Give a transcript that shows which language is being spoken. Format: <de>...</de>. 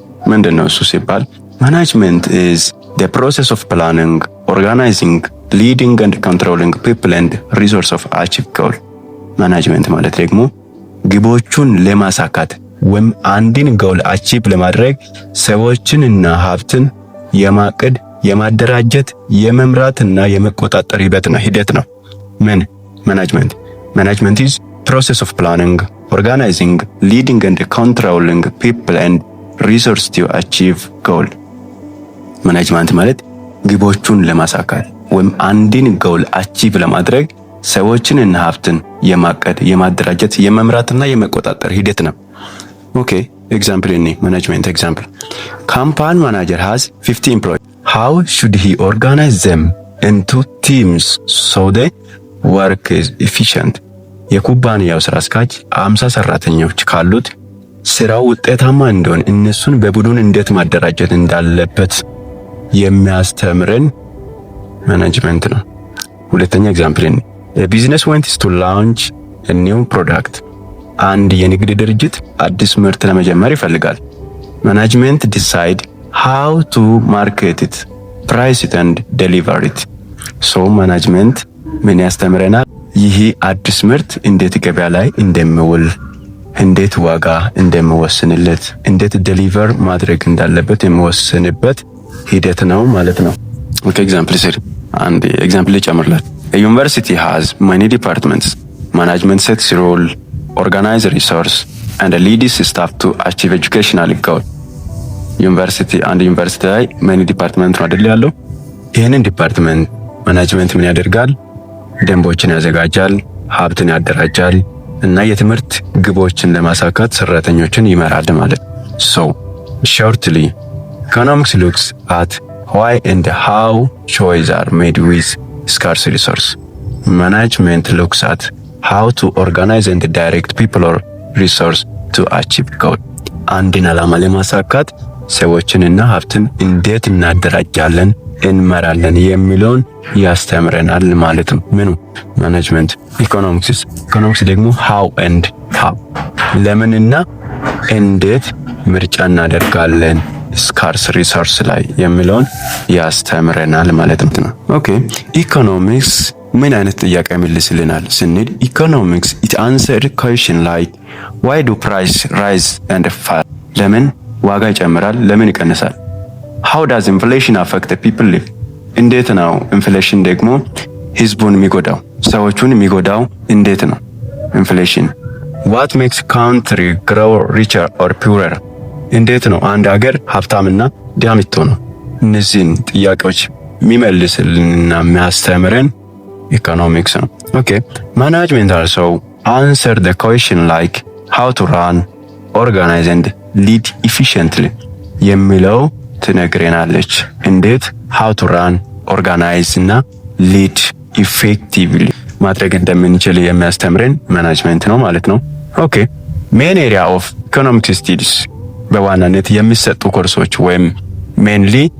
<am>ምንድነው እሱ ሲባል</am> <en>management is the process of planning, organizing, leading and controlling people and resource of achieve goal.</en> <am>ማኔጅመንት ማለት ደግሞ ግቦቹን ለማሳካት ወይም አንድን ጎል አቺቭ ለማድረግ ሰዎችን እና ሀብትን የማቀድ፣ የማደራጀት፣ የመምራትና የመቆጣጠር ሂደት ነው። ምን ማኔጅመንት</am> <en>is process of planning, organizing, leading and controlling people and resource to achieve goal.</en> <am>ማኔጅመንት ማለት ግቦቹን ለማሳካት ወይም አንድን ጎል አቺቭ ለማድረግ ሰዎችንና ሀብትን የማቀድ፣ የማደራጀት፣ የመምራትና የመቆጣጠር ሂደት ነው። ኦኬ ኤግዛምፕል እኔ ማኔጅመንት ኤግዛምፕል ካምፓኒ ማናጀር</am> <en>has 50 employees. How should he organize them into teams so they work is efficient?</en> <am>የኩባንያው ስራ አስኪያጅ 50 ሰራተኞች ካሉት ስራው ውጤታማ እንዲሆን እነሱን በቡድን እንዴት ማደራጀት እንዳለበት የሚያስተምረን ማኔጅመንት ነው። ሁለተኛ ኤግዛምፕል እኔ</am> <en>a business wants to launch a new product.</en> <am>አንድ የንግድ ድርጅት አዲስ ምርት ለመጀመር ይፈልጋል።</am> <en>ማኔጅመንት decide how to market it, price it and deliver it.</en> <am>so ማኔጅመንት ምን ያስተምረናል? ይህ አዲስ ምርት እንዴት ገበያ ላይ እንደሚውል፣ እንዴት ዋጋ እንደሚወስንለት፣ እንዴት ዴሊቨር ማድረግ እንዳለበት የሚወስንበት ሂደት ነው ማለት ነው። ኦኬ ኤግዛምፕል ስሪ አንድ ኤግዛምፕል ጨምርላት።</am> <en>A university has many departments. Management sets role, organize resource and leads staff to achieve educational goal.</en> <am>ዩኒቨርሲቲ አንድ ዩኒቨርሲቲ ላይ</am> <en>many department</en> <am>ነው አይደል ያለው? ይሄንን ዲፓርትመንት ማኔጅመንት ምን ያደርጋል? ደንቦችን ያዘጋጃል፣ ሀብትን ያደራጃል እና የትምህርት ግቦችን ለማሳካት ሰራተኞችን ይመራል ማለት።</am> <en>So shortly economics looks at why and how choices are made with scarce resource. Management looks at how to organize and direct people or resource to achieve goal.</en> <am>አንድን ዓላማ ለማሳካት ሰዎችንና ሀብትን እንዴት እናደራጃለን፣ እንመራለን የሚለውን ያስተምረናል ማለት ነው። ምኑ ማኔጅመንት። ኢኮኖሚክስ ደግሞ</am> <en>how and how</en> <am>ለምንና እንዴት ምርጫ እናደርጋለን ስካርስ ሪሶርስ ላይ የሚለውን ያስተምረናል ማለት ነው። ኦኬ ኢኮኖሚክስ ምን አይነት ጥያቄ መልስልናል ስንል ኢኮኖሚክስ</am> <en>it answer question like why do price rise and fall?</en> <am>ለምን ዋጋ ይጨምራል፣ ለምን ይቀንሳል?</am> <en>how does inflation affect the people live?</en> <am>እንዴት ነው ኢንፍሌሽን ደግሞ ህዝቡን የሚጎዳው፣ ሰዎቹን የሚጎዳው እንዴት ነው ኢንፍሌሽን?</am> <en>what makes country grow richer or poorer?</en> <am>እንዴት ነው አንድ ሀገር ሀብታምና ድሃ የምትሆነው? እነዚህን ጥያቄዎች የሚመልስልንና የሚያስተምረን ኢኮኖሚክስ ነው። ኦኬ ማኔጅመንት</am> <en>also answer the question like how to run, organize and lead efficiently</en> <am>የሚለው ትነግረናለች። እንዴት</am> <en>how to run, organize</en> <am>እና</am> <en>lead effectively</en> <am>ማድረግ እንደምንችል የሚያስተምረን ማኔጅመንት ነው ማለት ነው። ኦኬ main area of economics studies በዋናነት የሚሰጡ ኮርሶች ወይም ሜንሊ</am>